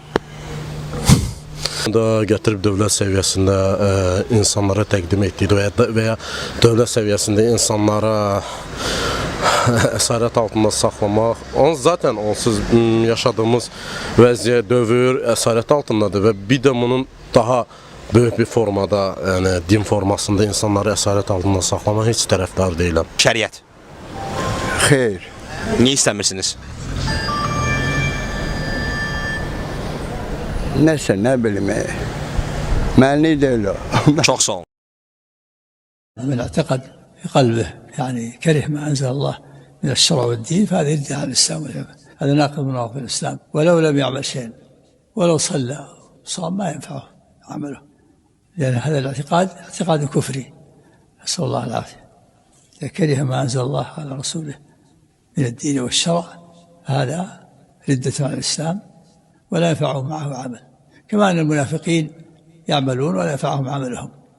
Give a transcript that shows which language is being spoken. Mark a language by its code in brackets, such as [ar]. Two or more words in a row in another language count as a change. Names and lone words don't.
[az] Da gətirib dövlət səviyyəsində insanlara təqdim etdiyi və ya dövlət səviyyəsində insanlara əsarət altında saxlamaq, zaten onsuz yaşadığımız vəziyyət, dövr əsarət altındadır və bir də bunun daha böyük bir formada, yəni din formasında insanları əsarət altında saxlamaq heç tərəfdar deyiləm. Şəriət. Xeyr. Niyə istəmirsiniz? Nəsə, nə bilim, mənli deyil o. Çox sağ olun. [ar] من اعتقد في قلبه يعني كره ما أنزل الله من الشرع والدين فهذا يرد عن الإسلام هذا ناقض من نواقض الإسلام ولو لم يعمل شيء ولو صلى صام ما ينفعه عمله لأن هذا الاعتقاد اعتقاد كفري نسأل الله العافية إذا كره ما أنزل الله على رسوله من الدين والشرع هذا ردة عن الإسلام ولا ينفعه معه عمل كما أن المنافقين يعملون ولا ينفعهم عملهم